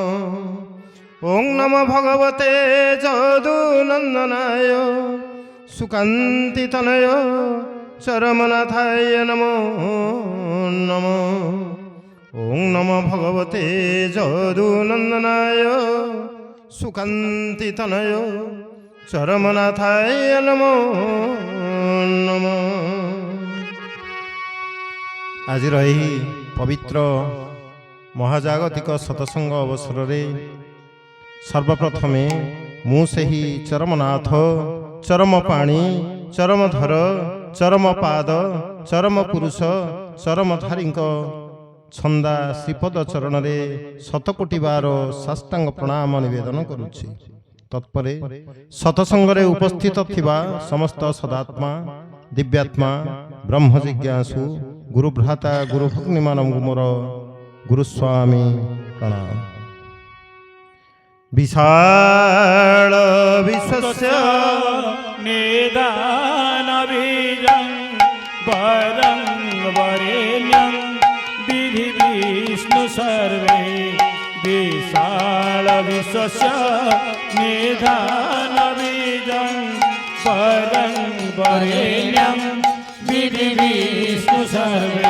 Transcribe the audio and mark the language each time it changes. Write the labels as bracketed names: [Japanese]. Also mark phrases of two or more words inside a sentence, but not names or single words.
[Sanskrit] ओं नमो भगवते जदुनंदनाय सुकान्तितनय चरमनाथाय नमो नमः। ओं नमो भगवते जदुनंदनाय सुकान्तितनय चरमनाथाय नमो नमः। [Odia] ଆଜ ରହି ପବିତ୍ର ମହାଜାଗତିକ ସତସଙ୍ଗ ଅବସର ରେ ସର୍ବପ୍ରଥମେ ମୁ ସହି ଚରମନାଥ ଚରମ ପାଣି ଚରମଧର ଚରମ ପାଦ ଚରମ ପୁରୁଷ ଚରମଧାରୀ ଛନ୍ଦା ଶ୍ରୀପଦ ଚରଣ ରେ ଶତକୋଟି ବାର ସାଷ୍ଟାଙ୍ଗ ପ୍ରଣାମ ନିବେଦନ କରୁଛି। ତତ୍ପରେ ସତସଙ୍ଗ ରେ ଉପସ୍ଥିତ ଥିବା ସମସ୍ତ ସଦାତ୍ମା ଦିବ୍ୟାତ୍ମା ବ୍ରହ୍ମ ଜିଜ୍ଞାସୁ ଗୁରୁ ଭ୍ରାତା ଗୁରୁ ଭଗ୍ନୀ ମାନବ ମୋର ଗୁରୁସ୍ୱାମୀ ପ୍ରଣାମ। [Sanskrit] विशाल विश्वस्य निदान बीजं वरं वरेण्यं विधि विष्णु सर्वे। विशाल विश्वस्य निदान बीजं वरं वरेण्यं विधि विष्णु सर्वे।